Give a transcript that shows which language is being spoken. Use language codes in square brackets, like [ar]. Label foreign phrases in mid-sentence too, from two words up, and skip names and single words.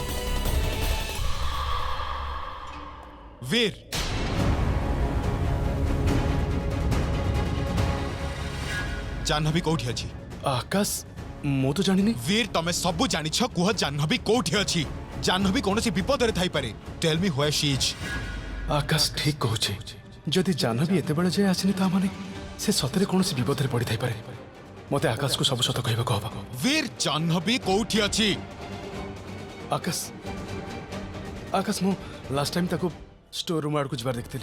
[or] ବୀର ଜାନ୍ଭି କେଉଁଠି ଅଛି ଆକାଶ ମୋ ତ ଜାଣି ବୀର ତମେ ସବୁ ଜାଣିଛ କୁହ ଜାନ୍ଭି କେଉଁଠି ଅଛି ଜାନ୍ଭି କୌଣସି ବିପଦ ରେ ଥାଇ ପାରେ [en] tell me where she is [or] ଆକାଶ ଠିକ କହୁଛି ଯଦି ଜାନ୍ଭି ଏତେ ବେଳ ଯାଏ ଆସିନି ତା ମାନେ ସେ ସତରେ କୌଣସି ବିପଦ ରେ ପଡ଼ି ଥାଇ ପାରେ ମତେ ଆକାଶ କୁ ସବୁ ସତ କହିବା କହିବା ବୀର ଜାନ୍ଭି କେଉଁଠି ଅଛି ଆକାଶ ଆକାଶ ମୋ [en] last time [or] ତାକୁ ଷ୍ଟୋର ରୁମ ଆଡ଼କୁ ଯିବାର ଦେଖିଥିଲି